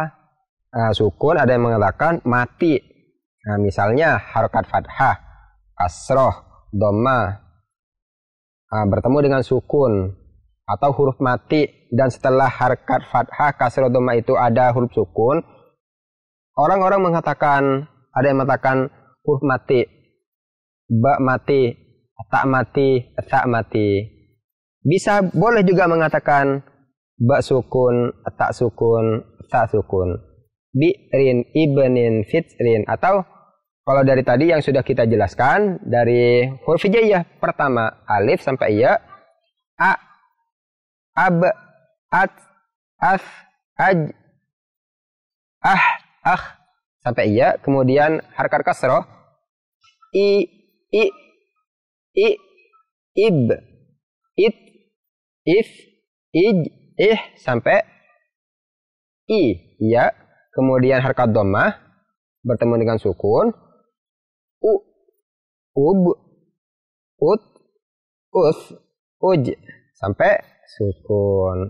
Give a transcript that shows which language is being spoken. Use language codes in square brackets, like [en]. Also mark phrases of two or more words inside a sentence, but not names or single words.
[id] Sukun ada yang mengatakan mati. Nah, misalnya harokat fathah, kasroh, dhammah bertemu dengan sukun atau huruf mati, dan setelah harokat fathah, kasroh, dhammah itu ada huruf sukun. Orang-orang mengatakan, ada yang mengatakan huruf mati, ba mati, ta mati, ta mati. Bisa boleh juga mengatakan ba sukun, ta sukun, ta sukun. [ar] Bi'rin, ibnin, fitrin. [id] Atau kalau dari tadi yang sudah kita jelaskan, dari huruf hijaiyah pertama alif sampai ya, [ar] a, ab, at, as, [id] aj, sampai ya, kemudian harakat kasroh, [ar] i, ib, it, if, ij, sampai i, ya. [id] Kemudian harakat dhammah bertemu dengan sukun, [ar] ub, ut, us, uj, [id] sampai sukun.